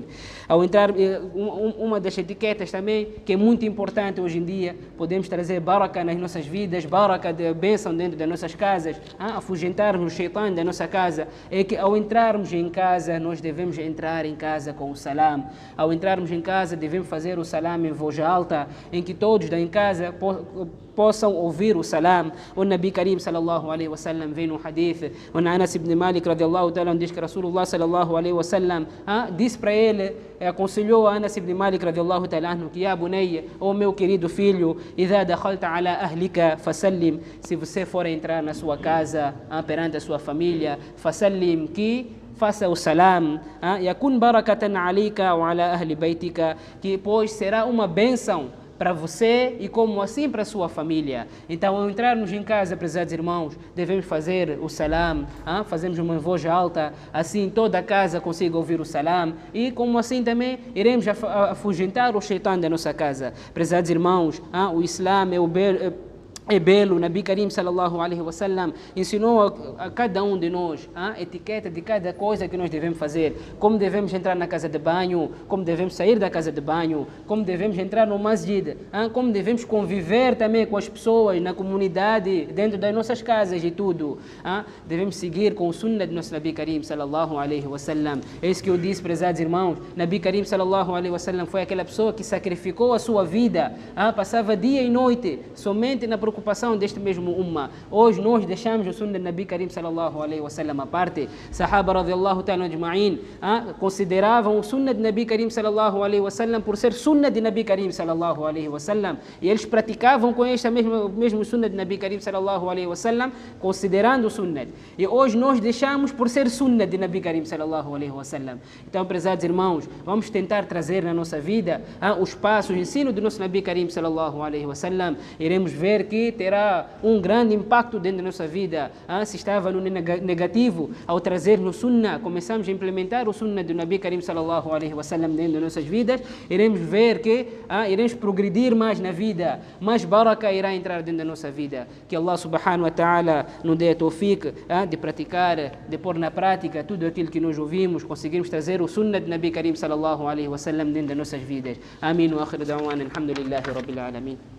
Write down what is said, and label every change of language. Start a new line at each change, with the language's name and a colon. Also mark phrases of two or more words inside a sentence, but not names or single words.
Portuguese: Ao entrar, uma das etiquetas também, que é muito importante hoje em dia, podemos trazer baraka nas nossas vidas, baraka de bênção dentro das nossas casas, afugentarmos o shaitan da nossa casa, é que ao entrarmos em casa, nós devemos entrar em casa com o salam. Ao entrarmos em casa, devemos fazer o salam em voz alta, em que todos em casa possam ouvir o salam.
Arabic: نبي كريم صلى الله عليه وسلم
Portuguese: vem no hadith, onde Anas ibn Malik
Arabic: رضي الله تعالى
Portuguese: diz que
Arabic: رسول الله صلى الله عليه وسلم
Portuguese: disse para ele, aconselhou a Anas ibn Malik
Arabic: رضي الله تعالى
Portuguese: que
Arabic: يا بني,
Portuguese: o meu querido filho,
Arabic: إذا دخلت على أهلك فسلم,
Portuguese: se você for entrar na sua casa, perante a sua família, fasallim, que faça o salam,
Arabic: يكن بركة عليك وعلى أهل بيتك,
Portuguese: que pois será uma bênção para você e como assim para a sua família. Então, ao entrarmos em casa, prezados irmãos, devemos fazer o salam, fazemos uma voz alta, assim toda a casa consiga ouvir o salam, e como assim também iremos afugentar o shaitan da nossa casa. Prezados irmãos, o Islã é belo.
Arabic: نبي كريم صلى الله عليه وسلم
Portuguese: ensinou a cada um de nós a etiqueta de cada coisa que nós devemos fazer, como devemos entrar na casa de banho, como devemos sair da casa de banho, como devemos entrar no masjid, como devemos conviver também com as pessoas na comunidade, dentro das nossas casas e tudo. Devemos seguir com o sunnah de nosso
Arabic: نبي كريم صلى الله عليه وسلم.
Portuguese: É isso que eu disse, prezados irmãos.
Arabic: نبي كريم صلى الله عليه وسلم
Portuguese: foi aquela pessoa que sacrificou a sua vida, passava dia e noite somente na preocupação deste mesmo umma. Hoje nós deixamos o sunnah de
Arabic: نبي كريم صلى الله عليه وسلم
Portuguese: à parte.
Arabic: صحابة رضي الله تعالى أجمعين
Portuguese: consideravam o sunnah de
Arabic: نبي كريم صلى الله عليه وسلم
Portuguese: por ser sunnah de
Arabic: نبي كريم صلى الله عليه وسلم,
Portuguese: e eles praticavam com esta mesmo sunnah de
Arabic: نبي كريم صلى الله عليه وسلم,
Portuguese: considerando o sunnah. E hoje nós deixamos por ser sunnah de
Arabic: نبي كريم صلى الله عليه وسلم.
Portuguese: Então, prezados irmãos, vamos tentar trazer na nossa vida os passos, o ensino do nosso
Arabic: نبي كريم صلى الله عليه وسلم.
Portuguese: Iremos ver que que terá um grande impacto dentro da nossa vida. Se estava no negativo, ao trazer no Sunnah, começamos a implementar o Sunnah do
Arabic: نبي كريم صلى الله عليه وسلم
Portuguese: dentro das nossas vidas, iremos ver que iremos progredir mais na vida, mais baraka irá entrar dentro da nossa vida. Que
Arabic: الله سبحانه وتعالى
Portuguese: nos dê a tawfiq de praticar, de pôr na prática tudo aquilo que nós ouvimos, conseguirmos trazer o Sunnah do
Arabic: نبي كريم صلى الله عليه وسلم
Portuguese: dentro das nossas vidas. Amém.
Arabic: وآخر دعوانا الحمد لله رب العالمين.